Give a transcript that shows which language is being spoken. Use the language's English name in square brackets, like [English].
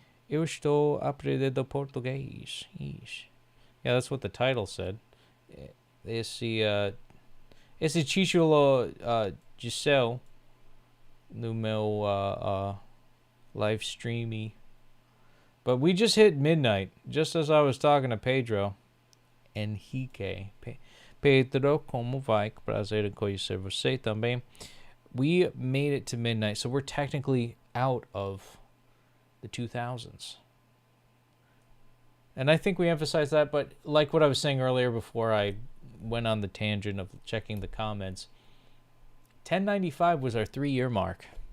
[Portuguese] Eu estou aprendendo português. [English] Yeah, that's what the title said. Esse título Giselle no meu live streamy. But we just hit midnight, just as I was talking to Pedro Henrique. [Portuguese] Pedro, como vai? Prazer em conhecer você também. [English] We made it to midnight, so we're technically out of the 2000s. And I think we emphasized that, but like what I was saying earlier before I went on the tangent of checking the comments, 1095 was our 3-year mark.